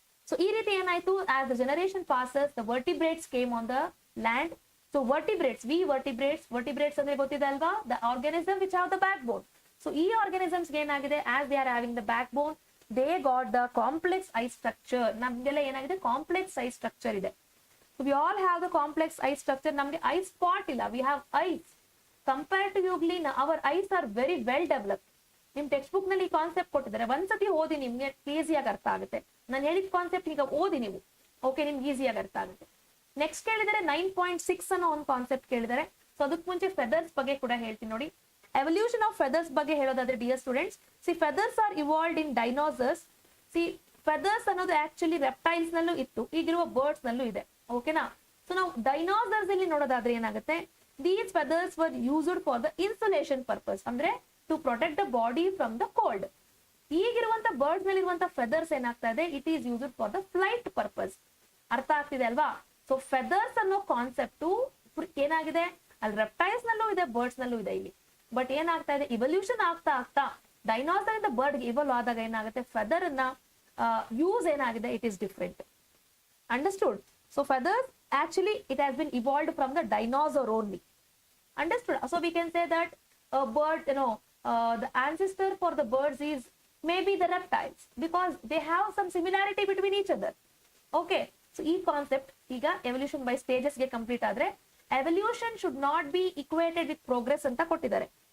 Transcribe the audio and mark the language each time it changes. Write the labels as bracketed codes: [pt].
[kn] So ಈ ರೀತಿ ಏನಾಯ್ತು, [en] as the generation passes, the vertebrates came on the land. So vertebrates [kn] ಅಂದ್ರೆ ಗೊತ್ತಿದೆ ಅಲ್ವಾ, [en] the organism which have the backbone. So ಈ organisms [kn] ಏನಾಗಿದೆ, [en] as they are having the backbone, they got the complex eye structure. [kn] ನಮ್ಗೆಲ್ಲ ಏನಾಗಿದೆ, complex I structure ಇದೆ. [en] So we all have the complex eye structure. [kn] ನಮ್ಗೆ I spot ಇಲ್ಲ, [en] we have eyes. Compared to Euglena, our eyes are very well developed. [kn] ನಿಮ್ text book ನಲ್ಲಿ ಈ concept ಕೊಟ್ಟಿದ್ದಾರೆ, ಒಂದ್ಸತಿ ಓದಿ, ನಿಮ್ಗೆ ಈಸಿಯಾಗಿ ಅರ್ಥ ಆಗುತ್ತೆ. ನಾನು ಹೇಳಿದ ಕಾನ್ಸೆಪ್ಟ್ ಈಗ ಓದಿ ನೀವು, ಓಕೆ, ನಿಮ್ಗೆ ಈಸಿಯಾಗಿ ಅರ್ಥ ಆಗುತ್ತೆ. ನೆಕ್ಸ್ಟ್ ಕೇಳಿದರೆ 9.6 ಅನ್ನೋ ಒಂದು ಕಾನ್ಸೆಪ್ಟ್ ಕೇಳಿದರೆ. ಸೊ ಅದಕ್ಕೆ ಮುಂಚೆ ಫೆದರ್ಸ್ ಬಗ್ಗೆ ಕೂಡ ಹೇಳ್ತೀನಿ ನೋಡಿ. [en] evolution of feathers [kn] ಬಗ್ಗೆ ಹೇಳೋದಾದ್ರೆ [en] Dear students, see feathers are evolved in dinosaurs. [kn] ಸಿ ಫೆದರ್ಸ್ ಅನ್ನೋದು ಆಕ್ಚುಲಿ ರೆಪ್ಟೈಲ್ಸ್ ನಲ್ಲೂ ಇತ್ತು, ಈಗಿರುವ ಬರ್ಡ್ಸ್ ನಲ್ಲೂ ಇದೆ, ಓಕೆನಾ. ಸೊ ನಾವು ಡೈನೋಸರ್ಸ್ ಅಲ್ಲಿ ನೋಡೋದಾದ್ರೆ ಏನಾಗುತ್ತೆ, [en] These feathers were used for the insulation purpose, ಅಂದ್ರೆ to protect the body from the cold. [kn] ಈಗಿರುವಂತ birds ನಲ್ಲಿ ಇರುವಂತ ಫೆದರ್ಸ್ ಏನಾಗ್ತಾ ಇದೆ, [en] It is used for the flight purpose. [kn] ಅರ್ಥ ಆಗ್ತಿದೆ ಅಲ್ವಾ. ಸೊ ಫೆದರ್ಸ್ ಅನ್ನೋ ಕಾನ್ಸೆಪ್ಟ್ ಏನಾಗಿದೆ, ಅಲ್ಲಿ ರೆಪ್ಟೈಲ್ಸ್ ನಲ್ಲೂ ಇದೆ, ಬರ್ಡ್ಸ್ ನಲ್ಲೂ ಇದೆ ಇಲ್ಲಿ. ಬಟ್ ಏನಾಗ್ತಾ ಇದೆ, ಇವಲ್ಯೂಷನ್ ಆಗ್ತಾ ಆಗ್ತಾ ಡೈನೋಸರ್ ಇಂದ ಬರ್ಡ್ ಇವಲ್ವ್ ಆದಾಗ ಏನಾಗುತ್ತೆ, ಫೆದರ್ ಅನ್ನ ಯೂಸ್ ಏನಾಗಿದೆ, [en] It is different. Understood. So feathers actually it has been evolved from the dinosaur only. Understood. So we can say that a bird, the ancestor for the birds is maybe the reptiles, because they have some similarity between each other. [kn] Okay, so ಈ concept ಈಗ evolution by stages ಗೆ complete ಆದ್ರೆ, [en] evolution should not be equated with progress [kn] ಅಂತ ಕೊಟ್ಟಿದ್ದಾರೆ.